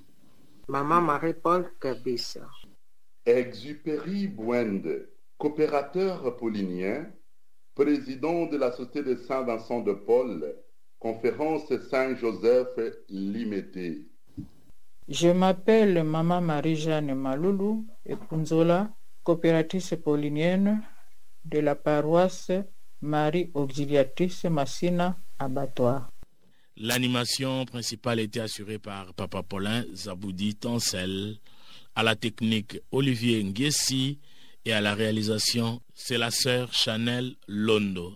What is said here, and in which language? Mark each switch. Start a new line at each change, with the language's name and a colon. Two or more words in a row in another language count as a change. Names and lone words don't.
French: Maman Marie-Paul Kabissa, Exupéry Bouende, coopérateur paulinien, président de la Société de Saint-Vincent de Paul, conférence Saint-Joseph Limité. Je m'appelle Maman Marie-Jeanne Maloulou et Punzola, coopératrice paulinienne de la paroisse Marie Auxiliatrice Massina Abattoir. L'animation principale était assurée par Papa Paulin Zaboudi Tancel, à la technique Olivier Nguessi et à la réalisation c'est la sœur Chanel Londo.